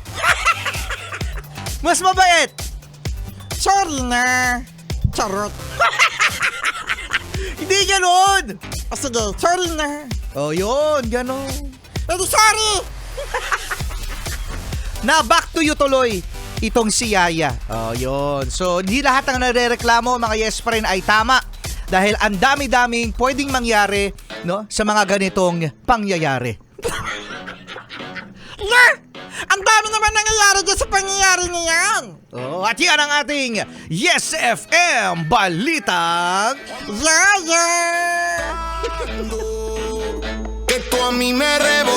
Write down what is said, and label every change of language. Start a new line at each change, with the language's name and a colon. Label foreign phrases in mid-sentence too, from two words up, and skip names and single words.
Filipino: Mas mabait. Sorry na. Charot. Hindi ganun. O sige, sorry na. Oh, yun, ganun. Hindi sorry! Na
English: back to you
Filipino: tuloy itong si Yaya. Oh, yun. So, hindi lahat ng nare-reklamo mga yes pa rin ay tama dahil ang dami-daming pwedeng mangyari, no, sa mga ganitong pangyayari. Yeah! Ang dami naman nangyayari dyan sa pangyayari niyan. Oh, at yan ang ating Yes FM Balitang
English: Yeah, yeah!
Spanish: Que tú a mí me